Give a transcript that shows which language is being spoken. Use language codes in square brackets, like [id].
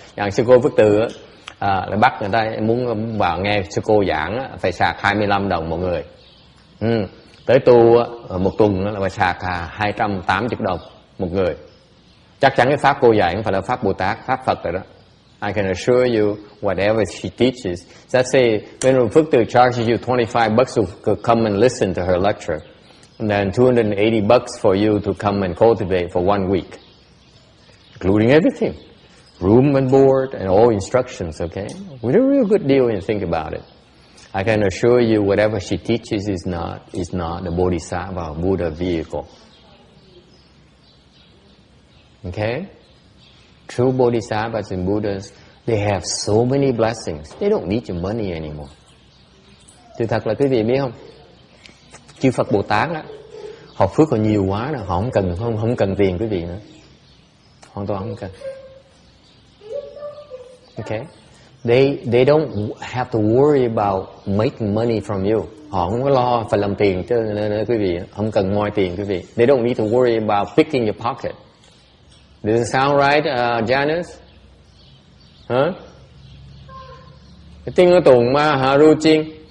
[th] อย่าง [vi] sư cô Phước Từ là bắt người ta muốn vào nghe sư cô giảng phải sạc 25 đồng một người. Tới tu một tuần là phải sạc 280 đồng một người. Chắc chắn cái pháp cô dạy không phải là pháp Bồ Tát, pháp Phật rồi đó. [en] I can assure you, whatever she teaches. Let's say Venerable Phước Từ charges you $25 to come and listen to her lecture, and then $280 for you to come and cultivate for 1 week, including everything, room and board and all instructions. Okay, with a real good deal when you think about it. I can assure you, whatever she teaches is not the Bodhisattva or Buddha vehicle. Okay. True Bodhisattvas and Buddhas, they have so many blessings. They don't need your money anymore. [vi] Thì thật là quý vị biết không? Chư Phật Bồ Tát á, họ phước còn nhiều quá rồi, họ không cần tiền quý vị nữa. Hoàn toàn không cần. [en] Okay? They don't have to worry about making money from you. [vi] Họ không có lo phải làm tiền cho quý vị, không cần moi tiền quý vị. [en] They don't need to worry about picking your pocket. Does it sound right, Janice? [vi] Hả? Tiếng ở tuần mà hả ru chiên?